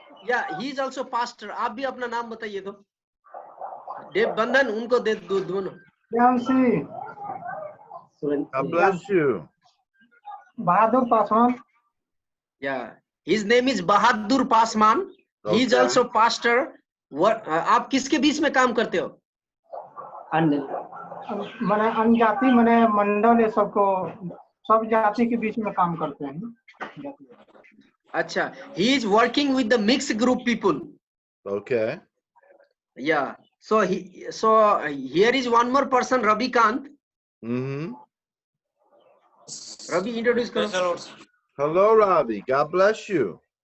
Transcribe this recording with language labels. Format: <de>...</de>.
<en>Yeah, he is also pastor.</en> <hi>आप भी अपना नाम बताइए तो. देव बंधन उनको दे दो दोनों.</hi> <en>God bless you. Bahadur Paswan. Yeah, his name is Bahadur Pasman. He is Okay. also pastor. What</en> <hi>आप किसके बीच में काम करते हो? मैंने अनजाति मैंने मंडल ये सबको सब जाति के बीच में काम करते हैं.</hi> <en>अच्छा, he is working with the mixed group people. Okay. Yeah. So here is one more person, Ravi Kant. Mm-hmm.</en> <hi>Ravi, introduce karo.</hi> <en>Hello, Ravi. God bless you.</en>